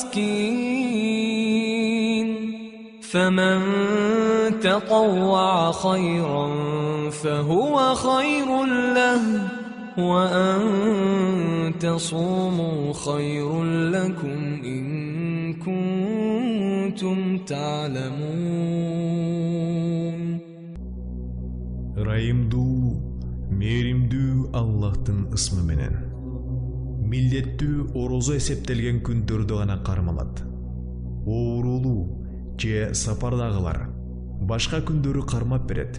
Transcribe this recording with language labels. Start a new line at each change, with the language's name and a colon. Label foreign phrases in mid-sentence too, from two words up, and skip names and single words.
Arabic: مسكين فمن تطوع خيرا فهو خير له وأن تصوموا خير لكم إن كنتم تعلمون.
Kyrgyz: Мээримдүү Аллахтын ысмы менен. Милдеттүү орозо эсептелген күндөрдү гана кармалат. Оорулуу же сапардагылар башка күндөрү кармап берет.